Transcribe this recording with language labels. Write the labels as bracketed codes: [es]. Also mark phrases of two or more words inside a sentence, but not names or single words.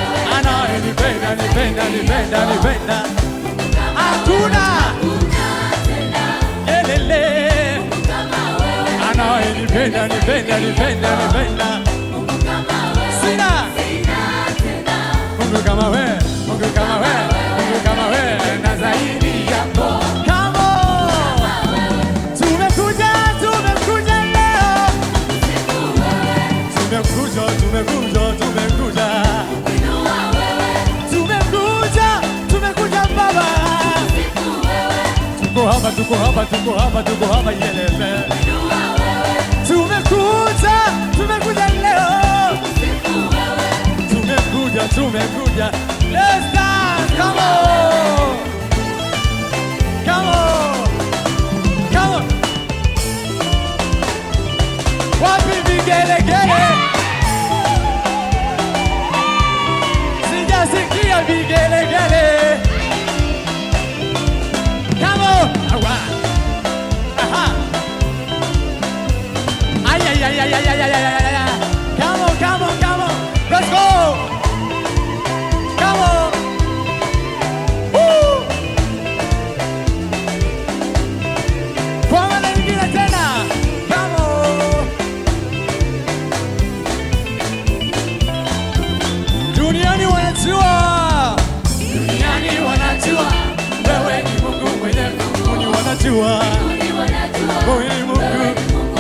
[sw] Anayetupenda. Hakuna kelele. Anayetupenda. Sina Mungu kama we. Na zaidi yapo. [en] Come on. [sw] Tumekuja leo. Tumekuja Baba. Tuko hapa yelele. Tumekuja leo. Tumekuja. [en] Let's dance. Come on. [sw] Wapi vigelegele? Sijasikia vigelegele. [en] Come on. Aha. Ay. Come on. Let's go. Come on. [sw] Woo. Kwa mara nyingine tena. [en] Come on. [sw] Duniani wanajua. Wewe ni Mungu mwenye nguvu. Wanajua. Wewe ni Mungu.